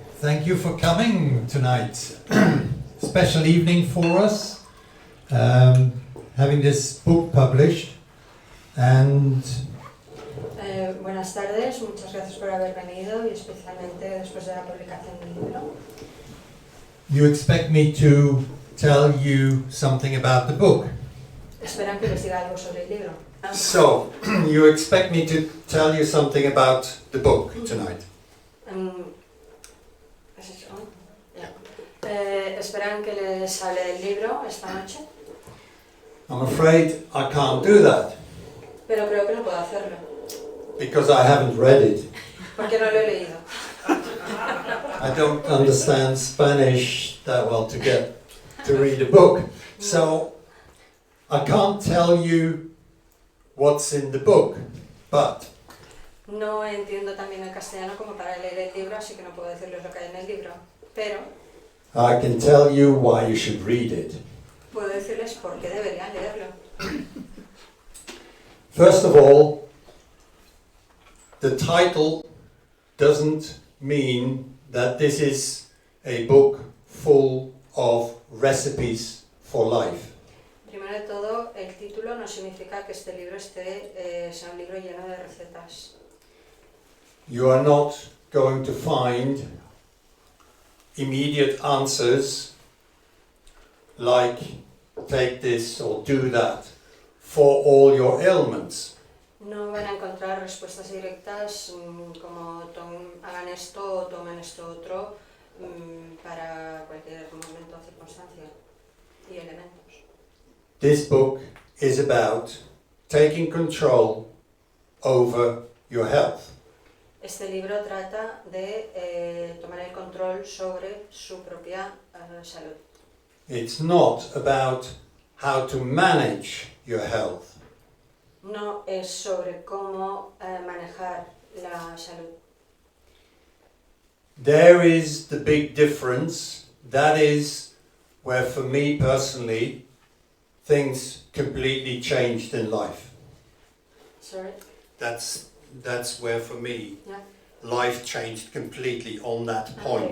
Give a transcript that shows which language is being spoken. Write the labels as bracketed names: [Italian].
[English] Thank you for coming tonight. Special evening for us, having this book published, and [Spanish] Buenas tardes, muchas gracias por haber venido y especialmente después de la publicación del libro. [English] you expect me to tell you something about the book. [Spanish] Esperan que les diga algo sobre el libro. [English] So, you expect me to tell you something about the book tonight. [Spanish] ¿Es eso? Ya. ¿Esperan que les hable del libro esta noche? [English] I'm afraid I can't do that, [Spanish] Pero creo que no puedo hacerlo, [English] because I haven't read it. [Spanish] porque no lo he leído. [English] I don't understand Spanish that well to get to read a book. So I can't tell you what's in the book, but [Spanish] No entiendo también el castellano como para leer el libro, así que no puedo decirles lo que hay en el libro. Pero [English] I can tell you why you should read it. [Spanish] puedo decirles por qué deberían leerlo. [English] First of all, the title doesn't mean that this is a book full of recipes for life. [Spanish] Primero de todo, el título no significa que este libro sea un libro lleno de recetas. [English] You are not going to find immediate answers like take this or do that for all your ailments. [Spanish] No van a encontrar respuestas directas como hagan esto o tomen esto otro para cualquier momento o circunstancia y elementos. [English] This book is about taking control over your health. [Spanish] Este libro trata de tomar el control sobre su propia salud. [English] It's not about how to manage your health. [Spanish] No es sobre cómo manejar la salud. [English] There is the big difference. That is where, for me personally, things completely changed in life. Sorry. That's where for me Yeah. life changed completely on that point.